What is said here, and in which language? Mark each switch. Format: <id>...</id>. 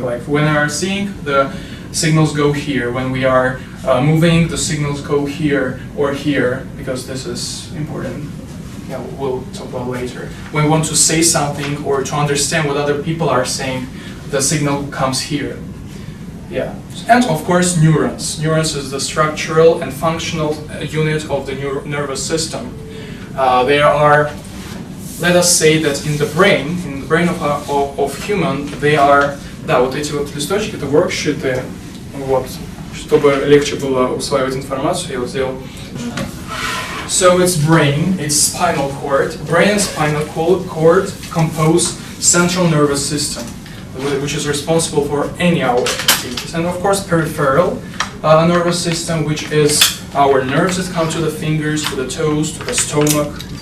<en>Like when we are seeing, the signals go here. When we are moving, the signals go here or here, because this is important. Yeah, we'll talk about later. When we want to say something or to understand what other people are saying, the signal comes here. Yeah, and of course neurons. Neurons is the structural and functional unit of the nervous system. They are, let us say that in the brain of human, they are,</en> <ru>да, вот эти вот листочки, это воркшиты, вот, чтобы легче было усваивать информацию, я вот сделал.</ru> <en>So it's brain, it's spinal cord. Brain and spinal cord compose central nervous system, which is responsible for any our activities. And of course peripheral nervous system, which is our nerves that come to the fingers, to the toes, to the stomach.</en>